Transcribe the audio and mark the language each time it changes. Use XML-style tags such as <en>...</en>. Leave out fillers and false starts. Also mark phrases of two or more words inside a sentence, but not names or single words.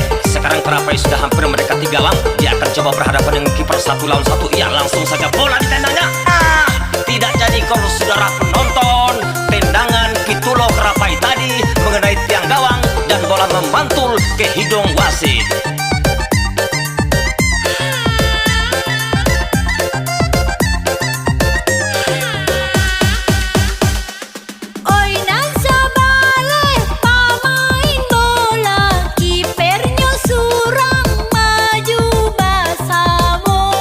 <id>Sekarang Kerapai sudah hampir mendekati gawang. Dia akan coba berhadapan dengan kiper 1 lawan 1. Iya, langsung saja bola ditendangnya. Tidak jadi gol saudara penonton. Tendangan Pitulo Kerapai tadi mengenai tiang gawang dan bola memantul ke hidung wasit.</id> <min>Oi nan sabale pamain bola, kipernya surang maju basabo.</min>